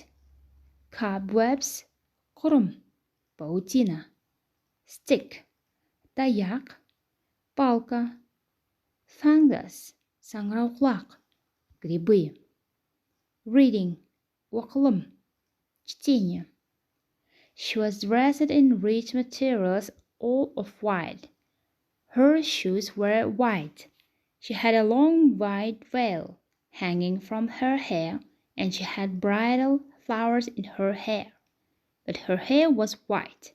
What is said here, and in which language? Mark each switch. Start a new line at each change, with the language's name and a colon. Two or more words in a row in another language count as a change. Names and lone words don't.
Kazakh: Cobwebs, құрым, паутина. Stick, таяқ, палка. Fungus, саңырауқұлақ, грибы. Reading, оқылым, чтение.
English: She was dressed in rich materials, all of white. Her shoes were white. She had a long white veil hanging from her hair, and she had bridal flowers in her hair. But her hair was white.